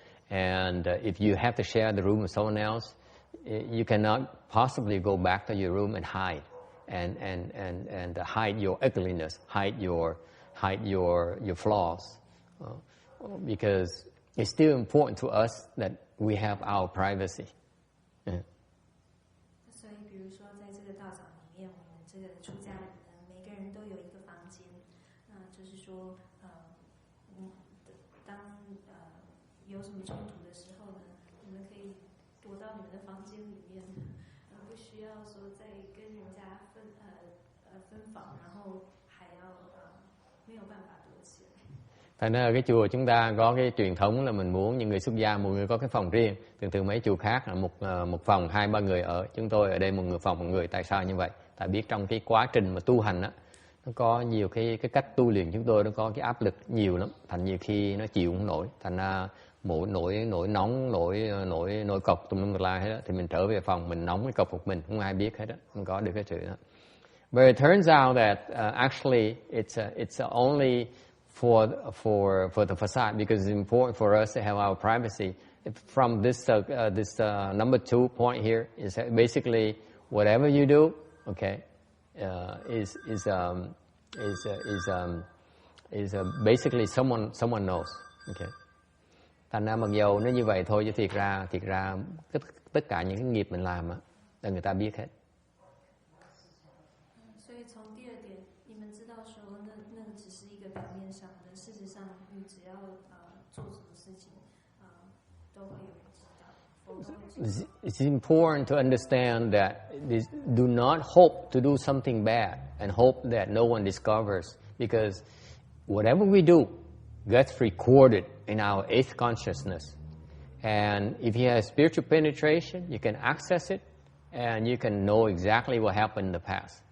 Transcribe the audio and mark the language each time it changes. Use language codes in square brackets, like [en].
[en] And if you have to share the room with someone else, you cannot possibly go back to your room and hide, and hide your ugliness, hide your flaws, because it's still important to us that we have our privacy. [zh] 所以，比如说，在这个道场里面，我们这个出家人呢，每个人都有一个房间。那就是说，当有什么冲突的时候呢，你们可以躲到你们的房间里面，不需要说再跟人家分房，然后还要没有办法躲起来。 [vi] Thành ra ở cái chùa chúng ta có cái truyền thống là mình muốn những người xuất gia mỗi người có cái phòng riêng. Thường mấy chùa khác là một phòng 2-3 người ở. Chúng tôi ở đây một người phòng một người. Tại sao như vậy? Tại biết trong cái quá trình mà tu hành á, nó có nhiều cái cách tu luyện chúng tôi nó có cái áp lực nhiều lắm. Thành nhiều khi nó chịu không nổi. Thành ra mỗi nổi nóng, nổi cọc tùm lum la hết á, thì mình trở về phòng mình nóng cái cọc một mình, không ai biết hết á, không có được cái sự đó. [en] But it turns out that actually it's only for the facade, because it's important for us to have our privacy. From this number 2 point here is that basically whatever you do, okay, is basically someone knows, okay. [vi] Thành ra mặc dầu nó như vậy thôi, chứ thiệt ra tất cả những cái nghiệp mình làm á là người ta biết hết. [zh] 所以从第二点，你们知道说那个只是一个表面上的，事实上你只要做什么事情都会有人知道，佛都会知道。 [en] It's important to understand that do not hope to do something bad and hope that no one discovers, because whatever we do gets recorded in our eighth consciousness. And if you have spiritual penetration, you can access it and you can know exactly what happened in the past.